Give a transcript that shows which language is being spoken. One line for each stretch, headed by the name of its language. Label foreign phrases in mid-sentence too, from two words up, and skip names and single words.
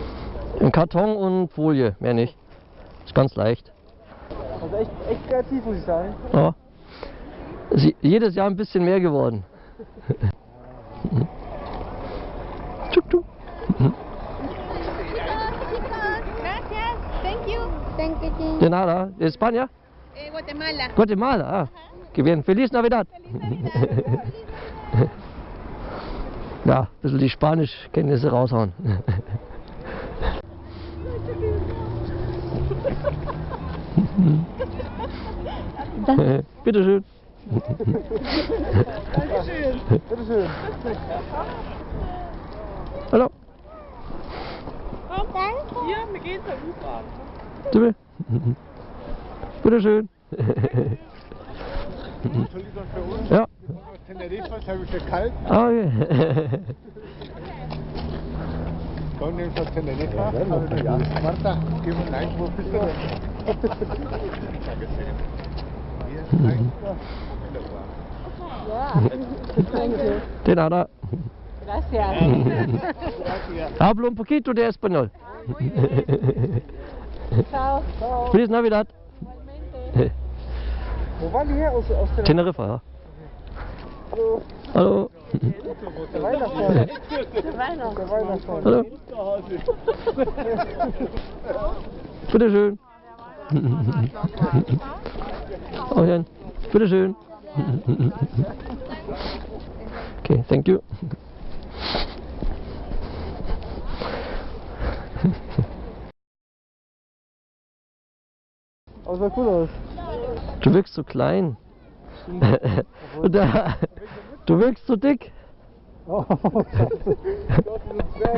German: Im Karton und Folie, mehr nicht. Ist ganz leicht. Also echt kreativ, muss ich sagen. Ja. Ist jedes Jahr ein bisschen mehr geworden. Tschuk, tschuk.
Spanish: Gracias.
English: Thank you. Thank you.
Spanish: De nada. ¿De España? Guatemala. Guatemala. Ah, qué bien. Feliz Navidad.
German: Ja, ein bisschen die Spanischkenntnisse raushauen. Bitteschön. Dankeschön. Bitteschön. Hallo. Danke. Ja, mir geht's ja gut an. Bitte. Bitteschön. Ja. Teneriffa ist ein bisschen kalt. Ah, okay. Dann nimmst du Teneriffa. Martha, gib mir ein, wo bist du?
Spanish: De nada. Gracias. Hablo un poquito de español.
Italian: Ciao. Ciao.
Spanish: Feliz Navidad.
German: Wo waren die her? Aus der Teneriffa, ja. Hallo. Hallo. Der Weihnachtsmann. Der Weihnachtsmann. Hallo. Bitteschön. Oh, ja. Bitteschön.
English: Okay, thank you.
German: Aber sah cool aus. Du wirkst so klein. Und du wirkst so dick. Oh, scheiße. Gott, du Zwerg.